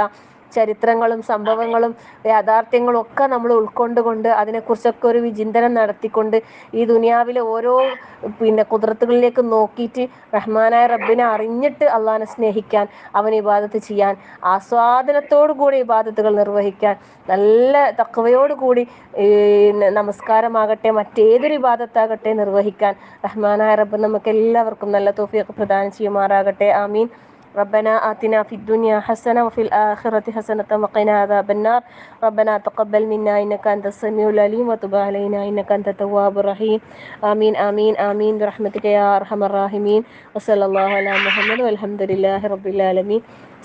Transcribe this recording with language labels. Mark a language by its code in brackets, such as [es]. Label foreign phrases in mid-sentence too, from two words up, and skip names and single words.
[ml] ചരിത്രങ്ങളും സംഭവങ്ങളും യാഥാർത്ഥ്യങ്ങളും ഒക്കെ നമ്മൾ ഉൾക്കൊണ്ടുകൊണ്ട് അതിനെക്കുറിച്ചൊക്കെ ഒരു വിചിന്തനം നടത്തിക്കൊണ്ട് ഈ ദുനിയാവിലെ ഓരോ ഖുദ്റത്തുകളിലേക്ക് നോക്കിയിട്ട് റഹ്മാനായ റബ്ബിനെ അറിഞ്ഞിട്ട് അള്ളാഹിനെ സ്നേഹിക്കാൻ, അവൻ ഇബാദത്ത് ചെയ്യാൻ, ആസ്വാദനത്തോടു കൂടി ഇബാദത്തുകൾ നിർവഹിക്കാൻ, നല്ല തഖ്വയോടുകൂടി നമസ്കാരമാകട്ടെ മറ്റേതൊരു ഇബാദത്താകട്ടെ നിർവഹിക്കാൻ റഹ്മാനായ റബ്ബ് നമുക്ക് എല്ലാവർക്കും നല്ല തൗഫീഖ് പ്രദാനം ചെയ്യുമാറാകട്ടെ. ആമീൻ. [ar] ربنا آتنا في الدنيا حسنة وفي الآخرة حسنة وقنا عذاب النار. ربنا تقبل منا إنك أنت السميع العليم وتب علينا إنك أنت التواب الرحيم. آمين آمين آمين برحمتك يا أرحم الراحمين. وصلى الله على محمد والحمد لله رب العالمين.